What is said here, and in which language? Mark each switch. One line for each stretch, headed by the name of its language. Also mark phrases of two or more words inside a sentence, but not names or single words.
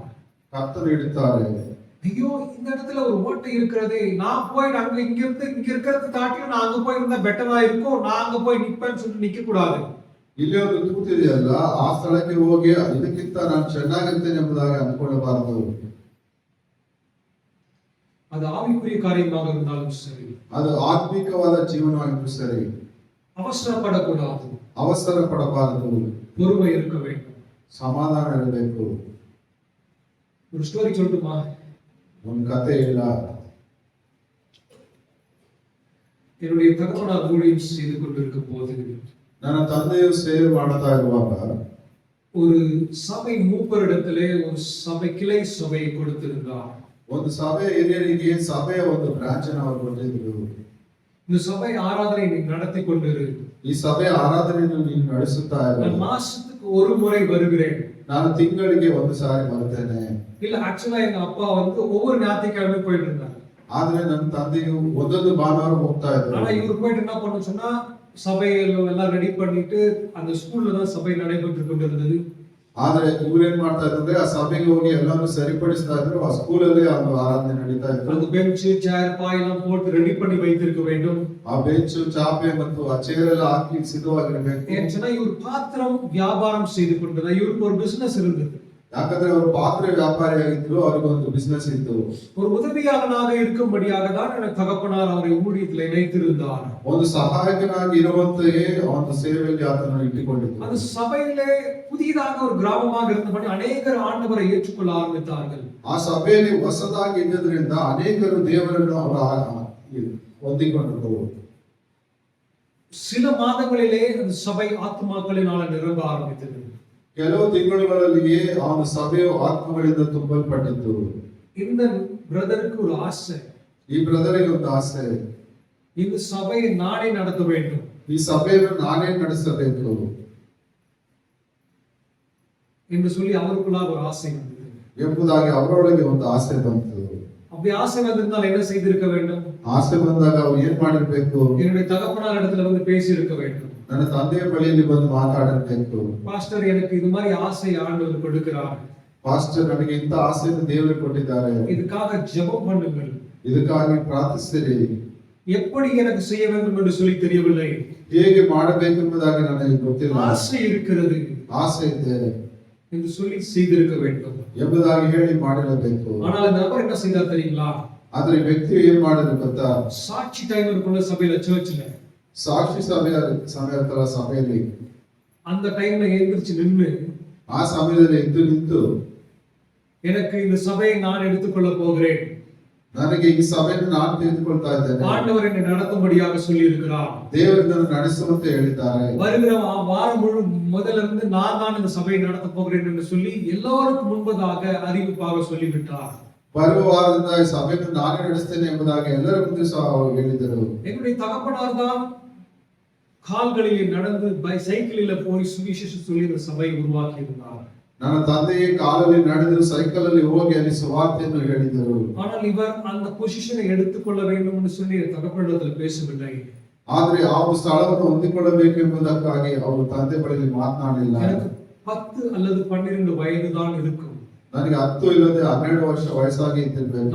Kannada: ಕರ್ತನು ಇಡುತ್ತಾರೆ.
Tamil: ஐயோ இந்த இடத்துல ஒரு ஓட்டை இருக்கிறதே, நான் போய் அங்க இங்க இருக்கிறது காட்டிலும் நான் அங்க போய் இருந்தா பெட்டரா இருக்கும், நான் அங்க போய் நிப்பேன்னு சொல்லிட்டு நிக்க கூடாது.
Kannada: ಇಲ್ಲಿ ಒಂದು ತೂತಿದೆಯಲ್ಲ, ಆ ಸ್ಥಳಕ್ಕೆ ಹೋಗಿ ಇದಕ್ಕಿಂತ ನಾನು ಚೆನ್ನಾಗಿರ್ತೇನೆ ಎಂಬುದಾಗಿ ಅಂದ್ಕೊಳ್ಳಬಾರದು.
Tamil: அது ஆவிக்குரிய காரியமாக இருந்தாலும் சரி,
Kannada: ಅದು ಆತ್ಮಿಕವಾದ ಜೀವನವಾಗಿದ್ದರೂ ಸರಿ,
Tamil: அவசரப்படக்கூடாது,
Kannada: ಅವಸರ ಪಡಬಾರದು,
Tamil: பொறுமை இருக்க வேண்டும்,
Kannada: ಸಮಾಧಾನ ಇರಬೇಕು.
Tamil: ஒரு ஸ்டோரி சொல்லட்டுமா?
Kannada: ಒಂದು ಕಥೆ ಇಲ್ಲ.
Tamil: என்னுடைய தகப்பனார் ஊழியம் செய்து கொண்டிருக்கும் போது
Kannada: ನನ್ನ ತಂದೆಯು ಸೇವೆ ಮಾಡ್ತಾ ಇರುವಾಗ
Tamil: ஒரு சபை மூப்பரிடத்திலே ஒரு சபை கிளை சபையை கொடுத்திருந்தார்.
Kannada: ಒಂದು ಸಭೆ ಹಿರಿಯರಿಗೆ ಸಭೆಯ ಒಂದು ಬ್ರಾಂಚ್ ಅನ್ನು ಅವರು ಕೊಟ್ಟಿದ್ರು.
Tamil: இந்த சபை ஆராதனை நீ நடத்தி கொண்டிரு.
Kannada: ಈ ಸಭೆ ಆರಾಧನೆಯನ್ನು ನೀನು ನಡೆಸುತ್ತಾ ಇರು.
Tamil: நான் மாசத்துக்கு ஒரு முறை வருகிறேன்.
Kannada: ನಾನು ತಿಂಗಳಿಗೆ ಒಂದು ಸಾರಿ ಬರ್ತೇನೆ.
Tamil: இல்ல ஆக்சுவலா எங்க அப்பா வந்து ஒவ்வொரு ஞாயிற்றுக்கிழமை போயிட்டு இருந்தாங்க.
Kannada: ಆದ್ರೆ ನನ್ನ ತಂದೆಯು ಒಂದೊಂದು ಭಾನುವಾರ ಹೋಗ್ತಾ ಇದ್ರು.
Tamil: ஆனா இவர் போயிட்டு என்ன பண்ண சொன்னா சபையில எல்லாம் ரெடி பண்ணிட்டு அந்த ஸ்கூல்ல தான் சபை நடைபெற்று கொண்டிருந்தது.
Kannada: ಆದ್ರೆ ಇವ್ರೇನ್ ಮಾಡ್ತಾ ಇದ್ರೆ ಆ ಸಭೆಗೆ ಹೋಗಿ ಎಲ್ಲಾನು ಸರಿಪಡಿಸ್ತಾ ಇದ್ರು. ಆ ಸ್ಕೂಲಲ್ಲಿ ಒಂದು ಆರಾಧನೆ ನಡೀತಾ ಇತ್ತು.
Tamil: அந்த பெஞ்ச் சேர் பாய் எல்லாம் போட்டு ரெடி பண்ணி வைத்திருக்க வேண்டும்.
Kannada: ಆ ಬೆಂಚು ಚಾಪೆ ಮತ್ತು ಆ ಚೇರ್ ಎಲ್ಲ ಹಾಕಿ ಸಿದ್ಧವಾಗಿರಬೇಕು.
Tamil: ஏன்னா இவர் பாத்திரம் வியாபாரம் செய்து கொண்டிருந்தார். இவருக்கு ஒரு பிசினஸ் இருந்தது.
Kannada: ಯಾಕಂದ್ರೆ ಅವರು ಪಾತ್ರೆ ವ್ಯಾಪಾರಿಯಾಗಿದ್ರು, ಅವ್ರಿಗೆ ಒಂದು ಬಿಸ್ನೆಸ್ ಇತ್ತು.
Tamil: ஒரு உதவியாளனாக இருக்கும்படியாக தான் எனக்கு தகப்பனார் அவரை ஊழியத்தில் இணைத்திருந்தார்.
Kannada: ಒಂದು ಸಹಾಯಕನಾಗಿ ಇರುವಂತೆಯೇ ಒಂದು ಸೇವೆಯಲ್ಲಿ ಆತನನ್ನು ಇಟ್ಟುಕೊಂಡಿದ್ರು.
Tamil: அந்த சபையிலே புதிதாக ஒரு கிராமமாக இருந்தபடி அநேகர் ஆண்டவரை ஏற்றுக்கொள்ள ஆரம்பித்தார்கள்.
Kannada: ಆ ಸಭೆಯಲ್ಲಿ ಹೊಸದಾಗಿ ಇದ್ದದ್ರಿಂದ ಅನೇಕರು ದೇವರನ್ನು ಹೊಂದಿಕೊಂಡರು.
Tamil: சில மாதங்களிலே அந்த சபை ஆத்துமாக்களினால நிரம்ப ஆரம்பித்தது.
Kannada: ಕೆಲವು ತಿಂಗಳುಗಳಲ್ಲಿಯೇ ಅವನ ಸಭೆಯು ಆತ್ಮಗಳಿಂದ ತುಂಬಲ್ಪಟ್ಟಿತ್ತು.
Tamil: இந்த பிரதருக்கு ஒரு ஆசை,
Kannada: ಈ ಬ್ರದರಿಗೆ ಒಂದು ಆಸೆ,
Tamil: இந்த சபையை நானே நடத்த வேண்டும்,
Kannada: ಈ ಸಭೆಯನ್ನು ನಾನೇ ನಡೆಸಬೇಕು
Tamil: என்று சொல்லி அவருக்குள்ளாக ஒரு ஆசை வந்தது.
Kannada: ಎಂಬುದಾಗಿ ಅವರೊಳಗೆ ಒಂದು ಆಸೆ ಬಂತು.
Tamil: அப்படி ஆசை வந்திருந்தால் என்ன செய்திருக்க வேண்டும்?
Kannada: ಆಸೆ ಬಂದಾಗ ಅವ್ರು ಏನ್ ಮಾಡಿರ್ಬೇಕು?
Tamil: என்னுடைய தகப்பனார் இடத்துல வந்து பேசி இருக்க வேண்டும்.
Kannada: ನನ್ನ ತಂದೆಯ ಬಳಿಯಲ್ಲಿ ಬಂದು ಮಾತಾಡಬೇಕು.
Tamil: பாஸ்டர், எனக்கு இது மாதிரி ஆசை ஆண்டவர் கொடுக்கிறார்.
Kannada: ಪಾಸ್ಟರ್, ನನಗೆ ಇಂಥ ಆಸೆಯನ್ನು ದೇವರು ಕೊಟ್ಟಿದ್ದಾರೆ.
Tamil: இதுக்காக ஜெபம் பண்ணுங்கள்.
Kannada: ಇದಕ್ಕಾಗಿ ಪ್ರಾರ್ಥಿಸಿರಿ.
Tamil: எப்படி எனக்கு செய்ய வேண்டும் என்று சொல்லி தெரியவில்லை.
Kannada: ಹೇಗೆ ಮಾಡಬೇಕೆಂಬುದಾಗಿ ನನಗೆ ಗೊತ್ತಿಲ್ಲ.
Tamil: ஆசை இருக்கிறது,
Kannada: ಆಸೆ ಇದೆ
Tamil: என்று சொல்லி செய்திருக்க வேண்டும்.
Kannada: ಎಂಬುದಾಗಿ ಹೇಳಿ ಮಾಡಿರಬೇಕು.
Tamil: ஆனால் இந்த நபர் என்ன செய்தார் தெரியுங்களா?
Kannada: ಆದ್ರೆ ಈ ವ್ಯಕ್ತಿ ಏನ್ ಮಾಡಿದ್ರು ಗೊತ್ತಾ?
Tamil: சாட்சி டைம் இருக்குள்ள சபையில சர்ச்ல
Kannada: ಸಾಕ್ಷಿ ಸಮಯದ ಸಭೆಯಲ್ಲಿ
Tamil: அந்த டைம்ல எழுந்திருச்சு நின்னு
Kannada: ಆ ಸಮಯದಲ್ಲಿ ಎದ್ದು ನಿಂತು,
Tamil: எனக்கு இந்த சபையை நான் எடுத்துக்கொள்ள போகிறேன்,
Kannada: ನನಗೆ ಈ ಸಭೆಯನ್ನು ನಾನು ತೆಗೆದುಕೊಳ್ತಾ ಇದ್ದೇನೆ,
Tamil: ஆண்டவர் என்னை நடத்தும்படியாக சொல்லி இருக்கிறார்,
Kannada: ದೇವರು ನಡೆಸುವಂತೆ ಹೇಳಿದ್ದಾರೆ,
Tamil: வருகிற வாரம் முழு முதல்ல இருந்து நான் தான் இந்த சபையை நடத்த போகிறேன் என்று சொல்லி எல்லோருக்கும் முன்பதாக அறிவிப்பாக சொல்லிவிட்டார்.
Kannada: ಬರುವ ವಾರದಿಂದ ಈ ಸಭೆಯನ್ನು ನಾನೇ ನಡೆಸ್ತೇನೆ ಎಂಬುದಾಗಿ ಎಲ್ಲರ ಮುಂದೆ ಸಹ ಅವರು ಹೇಳಿದರು.
Tamil: என்னுடைய தகப்பனார் தான் கால்களிலே நடந்து சைக்கிளில போய் சுவிசேஷம் சொல்லி இந்த சபையை உருவாக்கி இருந்தார்.
Kannada: ನನ್ನ ತಂದೆಯೇ ಕಾಲಲ್ಲಿ ನಡೆದು ಸೈಕಲ್ ಅಲ್ಲಿ ಹೋಗಿ ಅಲ್ಲಿ ಸುವಾರ್ತೆಯನ್ನು ಹೇಳಿದರು.
Tamil: ஆனால் இவர் அந்த பொசிஷனை எடுத்துக்கொள்ள வேண்டும் என்று சொல்லி தகப்பனிடத்தில் பேசவில்லை.
Kannada: ಆದ್ರೆ ಆ ಸ್ಥಳವನ್ನು ಹೊಂದಿಕೊಳ್ಳಬೇಕು ಎಂಬುದಕ್ಕಾಗಿ ಅವರು ತಂದೆ ಬಳಿಯಲ್ಲಿ ಮಾತನಾಡಲಿಲ್ಲ.
Tamil: எனக்கு 10 அல்லது 12 வயது தான் இருக்கும்.
Kannada: ನನಗೆ 10 ಇಲ್ಲದೆ 12 ವರ್ಷ ವಯಸ್ಸಾಗಿ ಇದ್ದಿರಬೇಕು.